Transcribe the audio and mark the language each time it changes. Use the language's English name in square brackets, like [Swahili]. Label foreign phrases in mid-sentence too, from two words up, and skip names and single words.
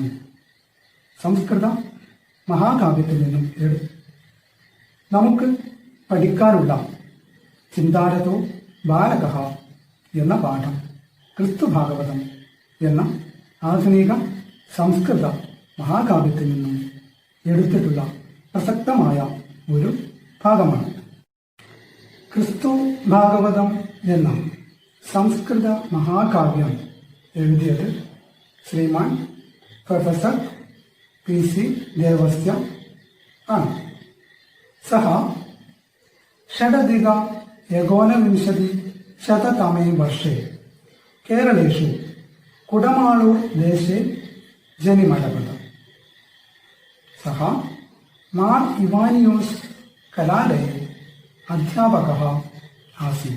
[Malayalam] സംസ്കൃത മഹാകാവ്യത്തിൽ നിന്നും നമുക്ക് പഠിക്കാനുള്ള ചിന്താരതോ ബാലകഃ എന്ന പാഠം ക്രിസ്തുഭാഗവതം എന്ന ആധുനിക സംസ്കൃത മഹാകാവ്യത്തിൽ നിന്നും എടുത്തിട്ടുള്ള പ്രസക്തമായ ഒരു ഭാഗമാണ്. ക്രിസ്തു ഭാഗവതം എന്ന സംസ്കൃത മഹാകാവ്യം എഴുതിയത് ശ്രീമാൻ പ്രൊഫസർ PC ദേവസ്യ ആണ്. [Sanskrit] സഹ षडधिक 1920 वर्षे केरलेषु कुडमाळूर देशे जनिमलभत. सः मार् इवानियोस् कलालये अध्यापकः आसीत्.